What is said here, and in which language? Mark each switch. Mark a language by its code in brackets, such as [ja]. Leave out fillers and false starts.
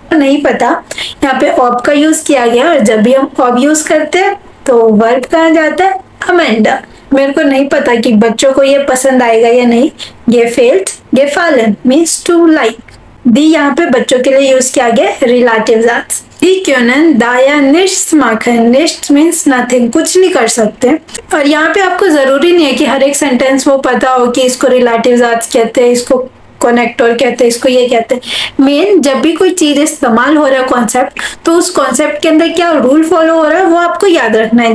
[hi] नहीं पता यहाँ पे ऑब का यूज किया गया और जब भी हम ऑब यूज करते हैं तो वर्ब कहाँ जाता है, अमेंडा. मेरे को नहीं पता कि बच्चों को ये पसंद आएगा या नहीं. gefällt, gefallen means to like. दी यहाँ पे बच्चों के लिए यूज किया गया रिलेटिव जात. [de] Die können daher nichts machen. [en] Nichts means nothing, [hi] कुछ नहीं कर सकते. और यहाँ पे आपको जरूरी नहीं है कि हर एक सेंटेंस वो पता हो कि इसको रिलेटिव जात कहते हैं, इसको कनेक्टर कहते हैं, इसको ये कहते हैं. मेन जब भी कोई चीज इस्तेमाल हो रहा है कॉन्सेप्ट, तो उस कॉन्सेप्ट के अंदर क्या रूल फॉलो हो रहा है वो आपको याद रखना है.